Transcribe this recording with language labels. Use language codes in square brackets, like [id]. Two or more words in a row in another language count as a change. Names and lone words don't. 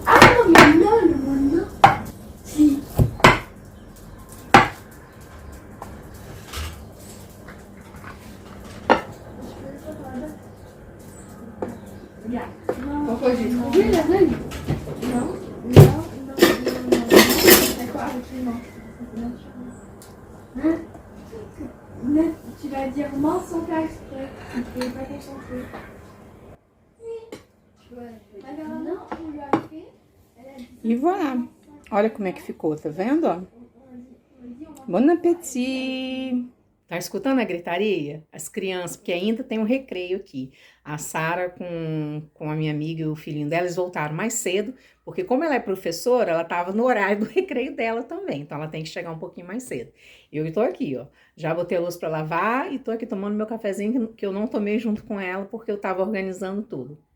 [pt] Ah, não. Sim. Qual foi isso? Não. É claro que não. [fr] Tu vas dire mensonge exprès. Tu pas concentrer. [pt] E voilà. Olha como é que ficou, tá vendo, ó? [fr] Bon appétit! [pt] Tá escutando a gritaria? As crianças, porque ainda tem um recreio aqui. A Sara com a minha amiga e o filhinho dela, eles voltaram mais cedo, porque como ela é professora, ela tava no horário do recreio dela também, então ela tem que chegar um pouquinho mais cedo. Eu tô aqui, ó, já botei a luz pra lavar e tô aqui tomando meu cafezinho que eu não tomei junto com ela, porque eu tava organizando tudo.